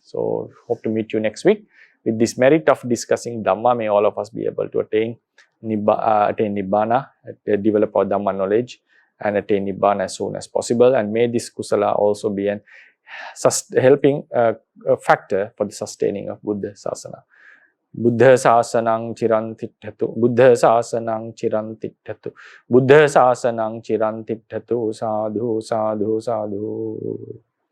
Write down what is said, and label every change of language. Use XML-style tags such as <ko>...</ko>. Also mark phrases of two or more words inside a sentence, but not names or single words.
<en>So, hope to meet you next week. With this merit of discussing Dhamma, may all of us be able to attain Nibbana, develop our Dhamma knowledge, and attain Nibbana as soon as possible. And may this Kusala also be an helping factor for the sustaining of Buddha Sasana.</en> <pi>Buddha Sasanang Chirantithatu, Buddha Sasanang Chirantithatu, Buddha Sasanang Chirantithatu, sadhu, sadhu, sadhu.</pi>